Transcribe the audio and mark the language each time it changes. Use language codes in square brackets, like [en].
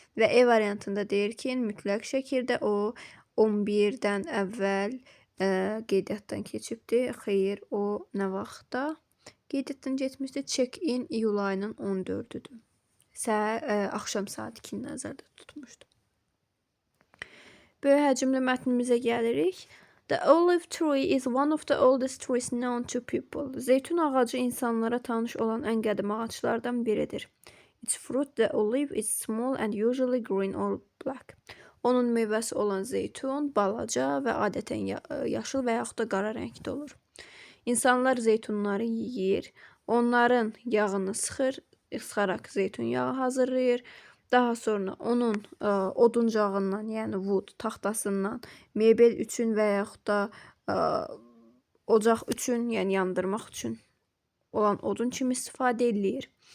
[az] Və E variantında deyir ki, mütləq şəkildə o 11-dən əvvəl qeydiyyatdan keçibdir. Xeyr, o nə vaxtda qeydiyyatdan keçmişdir? Check-in iyul ayının 14-üdür. Axşam saat 2-ni nəzərdə tutmuşdu. Böyük həcmli mətnimizə gəlirik. [en] The olive tree is one of the oldest trees known to people. [az] Zeytun ağacı insanlara tanış olan ən qədim ağaclardan biridir. [en] Its fruit, the olive, is small and usually green or black. [az] Onun meyvəsi olan zeytun balaca və adətən yaşıl və yaxud da qara rəngdə olur. İnsanlar zeytunları yeyir, onların yağını sıxaraq zeytun yağı hazırlayır. Daha sonra onun oduncağından, yəni wood, taxtasından mebel üçün və yaxud da ocaq üçün, yəni yandırmaq üçün olan odun kimi istifadə edilir.